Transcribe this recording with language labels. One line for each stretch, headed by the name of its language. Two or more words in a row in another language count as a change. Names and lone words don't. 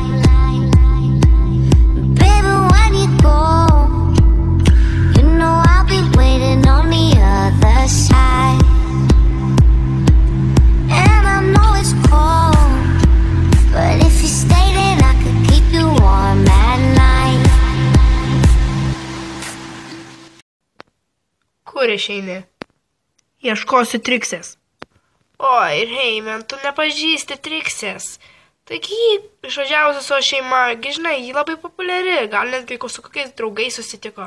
English: Baby, when you go, you know I'll be waiting on the other side. And I know it's cold, but if you stay then I could keep you warm at night.
Lithuanian: Kur išeini? Ieškosiu Triksės. Oi, Raven, tu nepažįsti Triksės. Taigi jį išvažiavusi su šeima, žinai, jį labai populiari, gal netgi su kokiais draugais susitiko.